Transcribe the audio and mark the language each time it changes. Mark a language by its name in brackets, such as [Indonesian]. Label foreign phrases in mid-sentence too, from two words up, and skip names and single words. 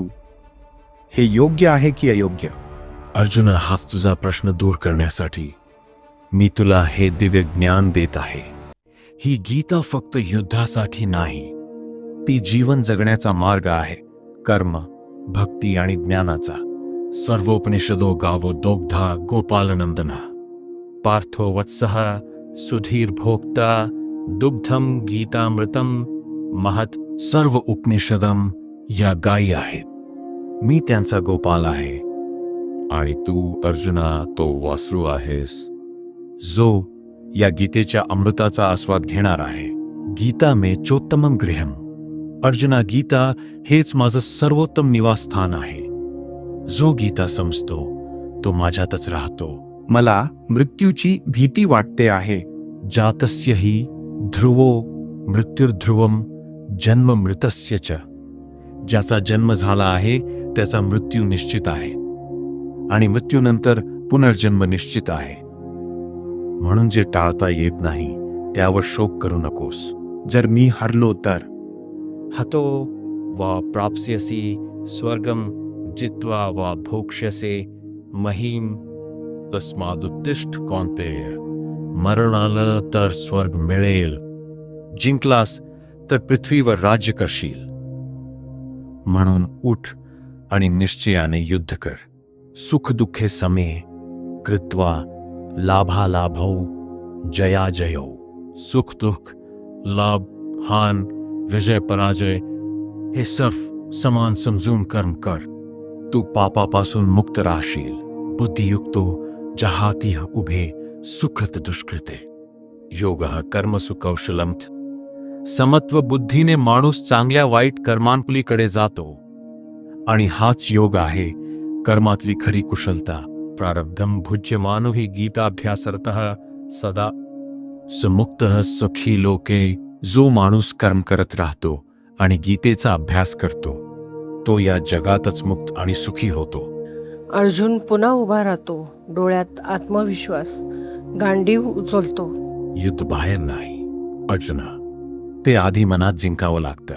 [Marathi] हे योग्य आहे की अयोग्य? अर्जुना, हाच तुझा प्रश्न दूर करण्यासाठी मी तुला हे दिव्य ज्ञान देत आहे. ही गीता फक्त युद्धासाठी नाही, ती जीवन जगण्याचा मार्ग आहे. कर्म, भक्ती आणि ज्ञानाचा. [Sanskrit] सर्वोपनिषदो गावो दोग्धा गोपालनंदन, पार्थो वत्सः सुधीर भोक्ता, दुग्धम गीतामृतम महत. [Marathi] सर्व उपनिषदम या गायी आहेत. मी त्यांचा गोपाल आहे आणि तू अर्जुना तो वासरू आहेस, जो या गीतेच्या अमृताचा आस्वाद घेणार आहे. [Sanskrit] गीता मे चोत्तमम गृहम. [Marathi] अर्जुना, गीता हेच माझं सर्वोत्तम निवासस्थान आहे. जो गीता समजतो तो माझ्यातच राहतो. मला मृत्यूची भीती वाटते आहे. [Sanskrit] जातस्य हि ध्रुवो मृत्युर्ध्रुवम जन्म मृतस्य च. [Marathi] ज्याचा जन्म झाला आहे त्याचा मृत्यू निश्चित आहे आणि मृत्यूनंतर पुनर्जन्म निश्चित आहे. म्हणून जे टाळता येत नाही त्यावर शोक करू नकोस. जर मी हरलो तर? [Sanskrit] हतो वा प्राप्स्यसि स्वर्गम जित्वा वा भोक्ष्यसे महीम. तस्मादुत्तिष्ठ कौन्तेय. [Marathi] मरण आलं तर स्वर्ग मिळेल. जिंकलास तर पृथ्वीवर राज्य करशील. म्हणून उठ आणि निश्चयाने युद्ध कर. [Sanskrit] सुख दुःखे समे कृत्वा लाभालाभौ जयाजयौ. [Marathi] सुख दुःख, लाभ हान, विजय पराजय हे सर्व समान समजून कर्म कर. तू पापापासून मुक्त राहशील. [Sanskrit] बुद्धियुक्तो जहाती उभे सुकृत दुष्कृते. योगः कर्मसु कौशलम. [Marathi] समत्व बुद्धीने माणूस चांगल्या वाईट कर्मांपलीकडे जातो आणि हाच योग आहे कर्मातली खरी कुशलता. [Sanskrit] प्रारब्धम भुज्यमानो हि गीताभ्यासरतः सदा समुक्तः सुखी लोके. [Marathi] जो माणूस कर्म करत राहतो आणि गीतेचा अभ्यास करतो तो या जगातच मुक्त आणि सुखी होतो. अर्जुन पुन्हा उभा राहतो, डोळ्यात आत्मविश्वास, गांडीव उचलतो. युद्ध बाहेर नाही अर्जुना, ते आधी मनात जिंकावं लागतं.